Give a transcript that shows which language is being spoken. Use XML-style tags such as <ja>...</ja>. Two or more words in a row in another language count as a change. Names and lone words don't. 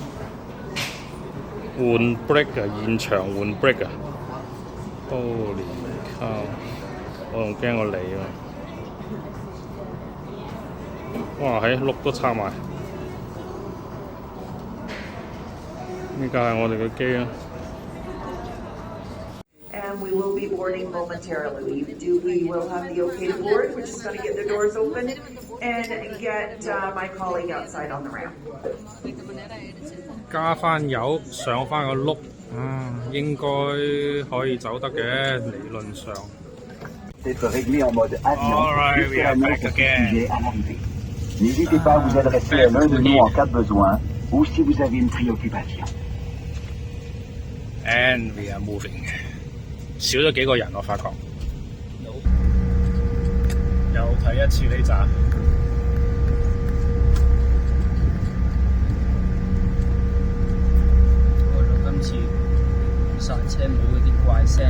<yue>換 brake 啊，現場換 brake 啊 ！</yue> <en>Holy cow！</en> <yue>我仲驚我嚟啊！哇！喺轆都拆埋，呢架係我哋嘅機啊！</yue> <en>And we will be boarding momentarily. We will have the okay to board. We're just going to get the doors open and get my colleague outside on the ramp.</en> <yue>加翻油，上翻個轆，應該可以走得嘅，理論上。</yue> <en>Alright, we are back again.</en> <fr>N'hésitez pas à vous adresser à l'un de nous en cas de besoin ou si vous avez une préoccupation.</fr> <en>And we are moving.</en> <yue>少咗幾個人，我發覺。又睇一次呢扎。今次剎車冇嗰啲怪聲。</yue>